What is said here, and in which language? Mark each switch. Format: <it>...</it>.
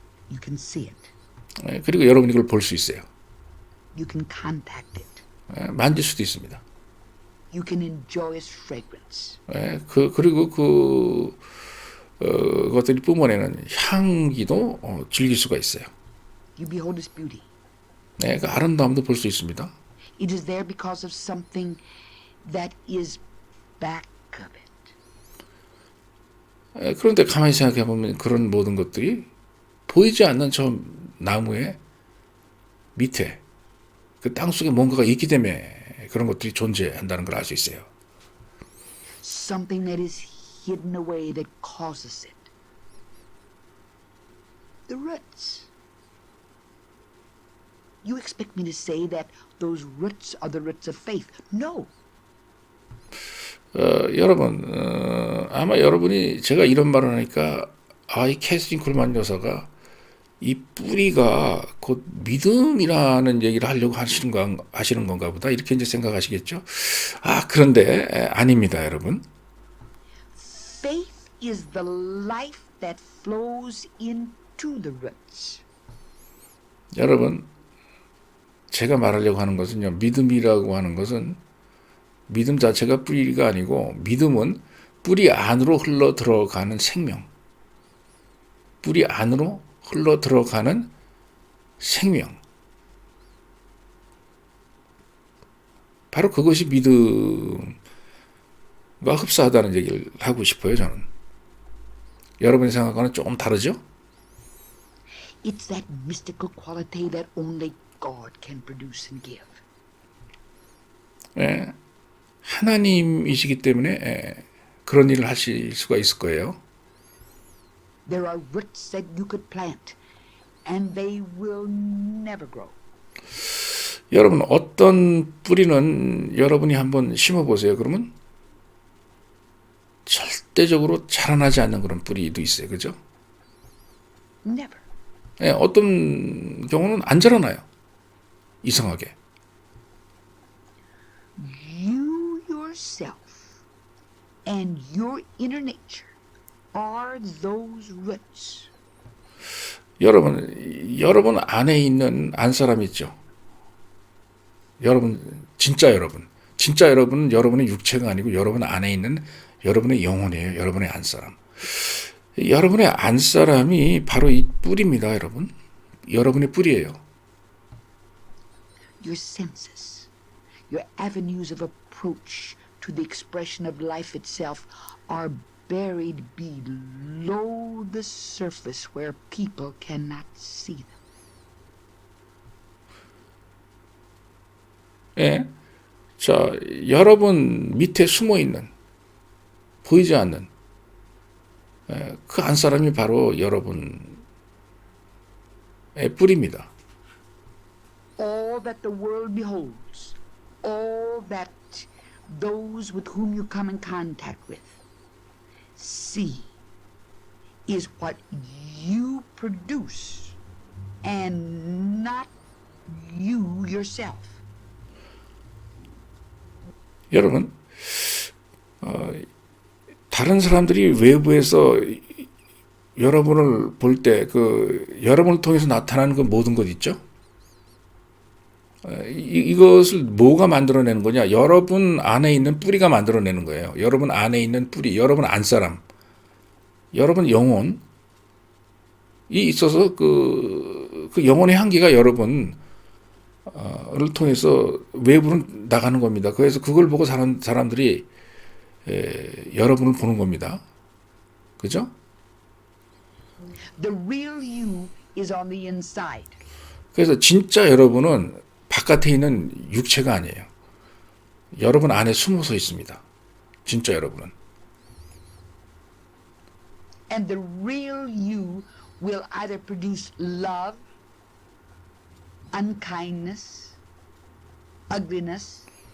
<en>You can see it.</en> <ko>그리고 여러분이 그걸 볼 수 있어요.</ko> <en>You can contact it.</en> <ko>만질 수도 있습니다.</ko> <en>You can enjoy its fragrance.</en> <ko>그리고 그것들이 뿜어내는 향기도 즐길 수가 있어요.</ko> <en>You behold its beauty.</en> <ko>그 아름다움도 볼 수 있습니다.</ko> <en>It is there because of something that is back of it.</en> <ko>그런데 가만히 생각해 보면 그런 모든 것들이 보이지 않는 저 나무의 밑에 그 땅속에 뭔가가 있기 때문에 그런 것들이 존재한다는 걸 알 수 있어요.</ko> <en>Something that is hidden away that causes it. The roots. You expect me to say that those roots are the roots of faith? No.</en> <ko>여러분, 아마 여러분이 제가 이런 말을 하니까 이 캐서린 쿨만 여사가 이 뿌리가 곧 믿음이라는 얘기를 하려고 하시는 건가 보다 이렇게 이제 생각하시겠죠. 그런데 아닙니다, 여러분.</ko> <en>Faith is the life that flows into the roots.</en> <ko>여러분, 제가 말하려고 하는 것은요, 믿음이라고 하는 것은 믿음 자체가 뿌리가 아니고 믿음은 뿌리 안으로 흘러 들어가는 생명. 뿌리 안으로 흘러 들어가는 생명. 바로 그것이 믿음과 흡사하다는 얘기를 하고 싶어요, 저는. 여러분이 생각하는 조금 다르죠?</ko> <en>It's that mystical quality that only God can produce and give.</en> <ko>하나님이시기 때문에 그런 일을 하실 수가 있을 거예요.</ko> <en>There are roots that you could plant, and they will never grow.</en> <ko>여러분 어떤 뿌리는 여러분이 한번 심어보세요. 그러면 절대적으로 자라나지 않는 그런 뿌리도 있어요. 그죠?</ko> <en>Never.</en> <ko>예, 어떤 경우는 안 자라나요. 이상하게.</ko> <en>You yourself and your inner nature are those roots.</en> <ko>여러분 안에 있는 안사람 있죠. 진짜 여러분은 여러분의 육체가 아니고 여러분 안에 있는 여러분의 영혼이에요. 여러분의 안사람. 여러분의 안사람이 바로 이 뿔입니다, 여러분. 여러분의 뿔이에요.</ko> <en>Your senses, your avenues of approach to the expression of life itself are buried below the surface where people cannot see them.</en> <ko>예. 자, 여러분 밑에 숨어 있는, 보이지 않는, 그 안사람이 바로 여러분의 뿔입니다.</ko> <en>All that the world beholds, all that those with whom you come in contact with see is what you produce and not you yourself.</en> <ko>여러분, 다른 사람들이 외부에서 여러분을 볼 때 여러분을 통해서 나타나는 그 모든 것 있죠? 이것을 뭐가 만들어내는 거냐? 여러분 안에 있는 뿌리가 만들어내는 거예요. 여러분 안에 있는 뿌리, 여러분 안사람, 여러분 영혼이 있어서 그 영혼의 향기가 여러분을 통해서 외부로 나가는 겁니다. 그래서 그걸 보고 사람들이 여러분을 보는 겁니다. 그죠?</ko> <en>The real you is on the inside.</en> <ko>그래서 진짜 여러분은 바깥에 있는 육체가 아니에요. 여러분 안에 숨어서 있습니다. 진짜 여러분은.</ko> <en>And the real you will either produce love, unkindness, ugliness.</en>